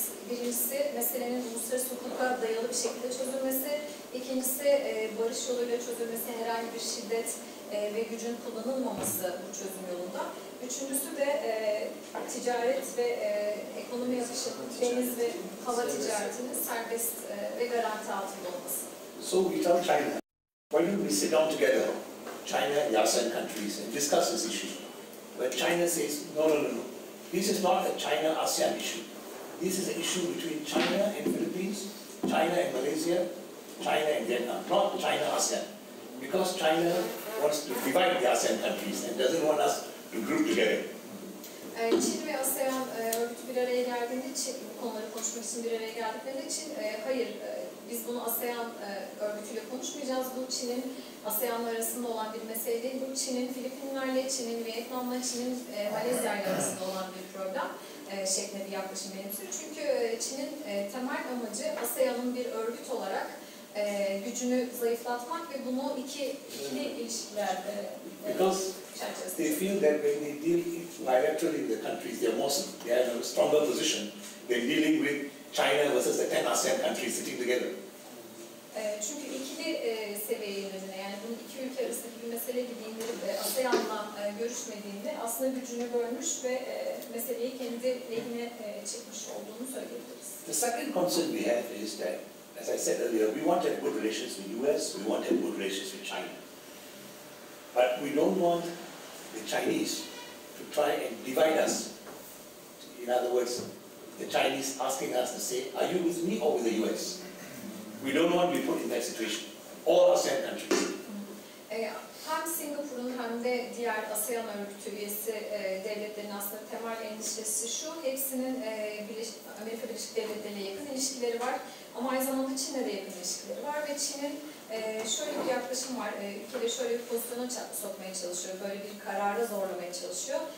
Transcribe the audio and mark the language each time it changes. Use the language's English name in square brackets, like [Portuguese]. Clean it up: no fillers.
[Turkish] Birincisi meselenin uluslararası hukuka dayalı bir şekilde çözülmesi, ikincisi barış yoluyla çözülmesi, herhangi bir şiddet ve gücün kullanılmaması bu çözüm yolunda. Üçüncüsü de ticaret ve ekonomi akışının deniz ve hava ticaretinin serbest ve garanti altında olması. [English] So we tell China, why don't we sit down together, China and ASEAN countries, and discuss this issue? But China says, no. This is not a China-ASEAN issue. This is an issue between China and Philippines, China and Malaysia, China and Vietnam, not China-ASEAN. Because China wants to divide the ASEAN countries and doesn't want us to group together. [Turkish] Çin ve ASEAN örgütü bir araya geldiğinde, bu konuları konuşmak için bir araya geldiklerinde Çin, hayır biz bunu ASEAN örgütüyle konuşmayacağız, bu Çin'in ASEAN'la arasında olan bir mesele değil, bu Çin'in Filipinlerle, Çin'in Vietnam'la, Çin'in Malezya'yla arasında olan bir problem şeklinde bir yaklaşım benimsiyor. Çünkü Çin'in temel amacı ASEAN'ın bir örgüt olarak gücünü zayıflatmak ve bunu ikili ilişkiler [English] because they feel that when they deal bilaterally with the countries, they are in a stronger position than dealing with China versus the 10 ASEAN countries sitting together. [Turkish] Çünkü ikili seviyeye yöneline, yani bunun iki ülke arasındaki bir mesele gibi indirip ASEAN'la görüşmediğinde aslında gücünü bölmüş ve meseleyi kendi lehine çekmiş olduğunu söyleyebiliriz. [English] The second concern we have is that, as I said earlier, we want to have good relations with the US, we want to have good relations with China. But we don't want the Chinese to try and divide us. In other words, the Chinese asking us to say, are you with me or with the US? We don't want to be put in that situation. All ASEAN countries. [Turkish] Hem Singapur'un hem de diğer ASEAN örgütü üyesi devletlerin aslında temel endişesi şu, hepsinin Amerika Birleşik Devletleri ile yakın ilişkileri var ama aynı zamanda Çin'le de yakın ilişkileri var ve Çin'in şöyle bir yaklaşım var, ülkeleri şöyle bir pozisyona sokmaya çalışıyor, böyle bir karara zorlamaya çalışıyor.